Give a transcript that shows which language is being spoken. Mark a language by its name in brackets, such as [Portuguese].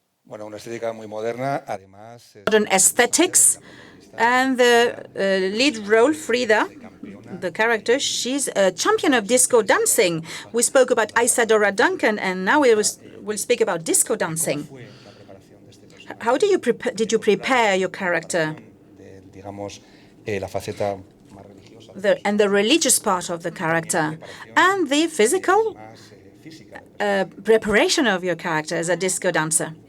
[Spanish] Bueno, una estética muy moderna, además. [English] Modern aesthetics, and the lead role, Frida, the character, she's a champion of disco dancing. We spoke about Isadora Duncan, and now we'll speak about disco dancing. How did you prepare your character? [Spanish] Digamos, la faceta más religiosa. [English] And the religious part of the character, and the physical preparation of your character as a disco dancer.